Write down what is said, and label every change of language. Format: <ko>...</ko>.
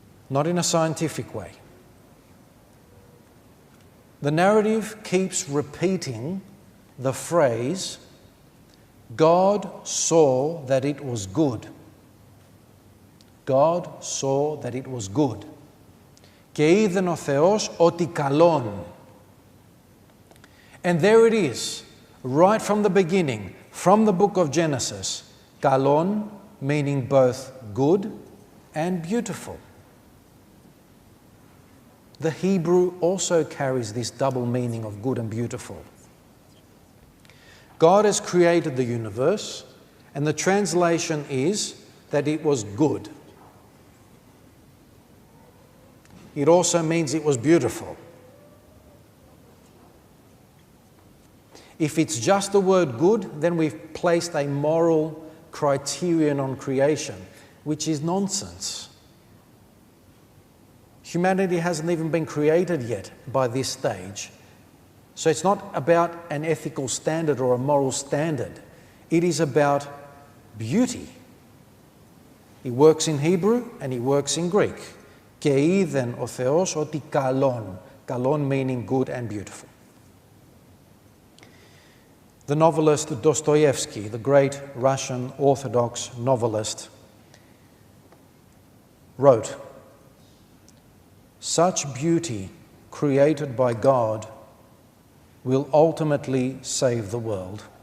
<en>Not in a scientific way. The narrative keeps repeating the phrase, God saw that it was good. God saw that it was good.</en> <el>Και είδεν ο Θεός ότι καλόν.</el> <en>And there it is, right from the beginning, from the book of Genesis, καλόν meaning both good and beautiful. The Hebrew also carries this double meaning of good and beautiful. God has created the universe, and the translation is that it was good. It also means it was beautiful. If it's just the word good, then we've placed a moral criterion on creation, which is nonsense. Humanity hasn't even been created yet by this stage. So it's not about an ethical standard or a moral standard. It is about beauty. It works in Hebrew and it works in Greek.</en> <el>Και είδεν ο Θεός ότι καλόν.</el> <en>Καλόν meaning good and beautiful. The novelist Dostoevsky, the great Russian Orthodox novelist, wrote, "Such beauty created by God will ultimately save the world."</en>